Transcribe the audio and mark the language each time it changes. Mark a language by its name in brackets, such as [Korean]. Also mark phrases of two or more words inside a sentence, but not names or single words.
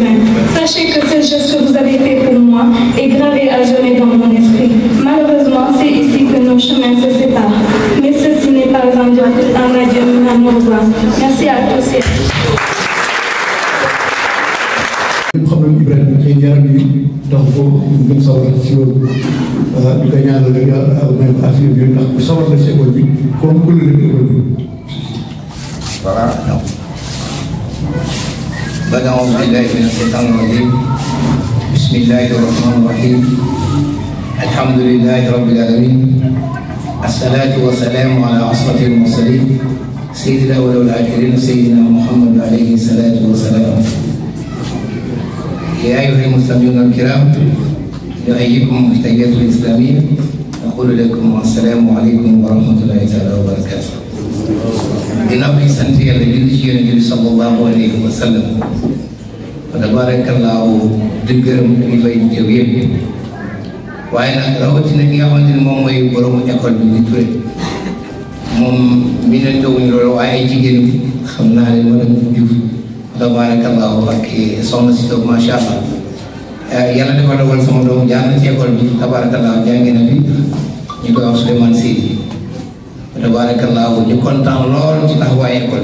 [French] Sachez que ce geste que vous avez fait pour moi est gravé à jamais dans mon esprit. Malheureusement, c'est ici que nos chemins se séparent. Mais ceci n'est pas un adieu, mais un au revoir. Merci à tous. Le problème [Wolof] Ibrahima xëy na yaram bi tax ko gën sawar si loolu di ko ñaanal rek [French] même affaire [Wolof] bi ndax bu sawar la si école bi comme ku la école bi. [French] Voilà, non. [Arabic] أعوذ بالله من الشيطان الرجيم. بسم الله الرحمن الرحيم. الحمد لله رب العالمين. الصلاة والسلام على أشرف المرسلين سيدنا والآخرين سيدنا محمد عليه الصلاة والسلام. يا أيها المستمعون الكرام نحييكم بتحية الإسلامية نقول لكم السلام عليكم ورحمة الله تعالى وبركاته. [Wolof] ginnaaw bi sant yàlla julli ci Yonent bi [Arabic] صلى الله عليه وسلم وتبارك الله [Wolof] di gërëm ñu fay teew yëpp waaye nag rawatina ki nga xamante ne moom mooy boromu école bi di Touré moom mi ne tawuñu loolu waaye ay jigéen xam naa ne madame Diouf tabaarakallaahu ak soxna si toog [Arabic] ما شاء الله [Wolof] yàlla dafa dogal sama doom jaar na ci école bi tabaarakallaahu jàngi na fi ñu koy wax Souleymane Seydi tabaarakallaahu ñu kontaan lool ci taxawaay école